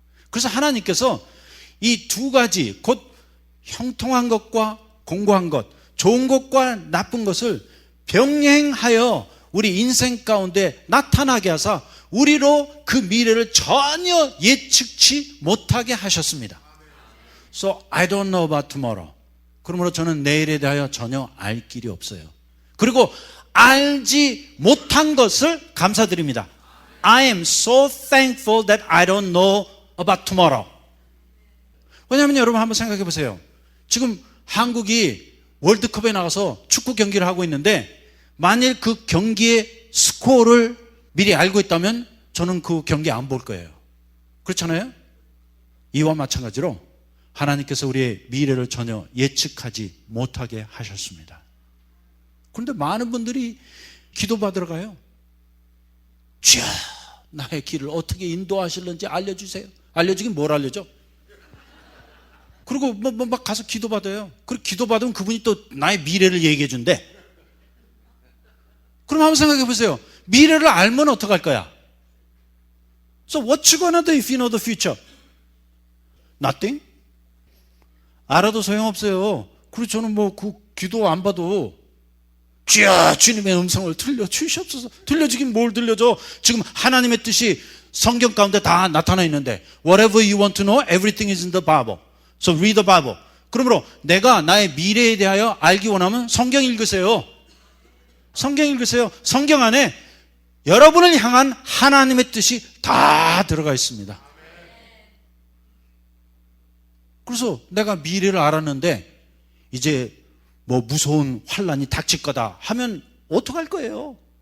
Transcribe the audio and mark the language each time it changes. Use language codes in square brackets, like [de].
[ko] 그래서 하나님께서 이 두 가지, 곧 형통한 것과 공고한 것, 좋은 것과 나쁜 것을 병행하여 우리 인생 가운데 나타나게 하사 우리로 그 미래를 전혀 예측치 못하게 하셨습니다. [en] So I don't know about tomorrow. [ko] 그러므로 저는 내일에 대하여 전혀 알 길이 없어요. 그리고 알지 못한 것을 감사드립니다. [en] I am so thankful that I don't know about tomorrow. [ko] 왜냐하면 여러분 한번 생각해 보세요. 지금 한국이 월드컵에 나가서 축구 경기를 하고 있는데, 만일 그 경기의 스코어를 미리 알고 있다면 저는 그 경기 안 볼 거예요. 그렇잖아요? 이와 마찬가지로 하나님께서 우리의 미래를 전혀 예측하지 못하게 하셨습니다. 그런데 많은 분들이 기도받으러 가요. 주여, 나의 길을 어떻게 인도하실는지 알려주세요. 알려주긴 뭘 알려줘? 그리고 막 가서 기도받아요. 그리고 기도받으면 그분이 또 나의 미래를 얘기해 준대. 그럼 한번 생각해 보세요. 미래를 알면 어떡할 거야? [en] So what you gonna do if you know the future? Nothing? [ko] 알아도 소용없어요. 그리고 저는 그 기도 안 봐도 주여, 주님의 음성을 들려주시옵소서. 들려주긴 뭘 들려줘? 지금 하나님의 뜻이 성경 가운데 다 나타나 있는데, [en] whatever you want to know, everything is in the Bible. So read the Bible. [ko] 그러므로 내가 나의 미래에 대하여 알기 원하면 성경 읽으세요. 성경 읽으세요. 성경 안에 여러분을 향한 하나님의 뜻이 다 들어가 있습니다. 그래서 내가 미래를 알았는데 이제 무서운 환란이 닥칠 거다 하면 어떡할 거예요?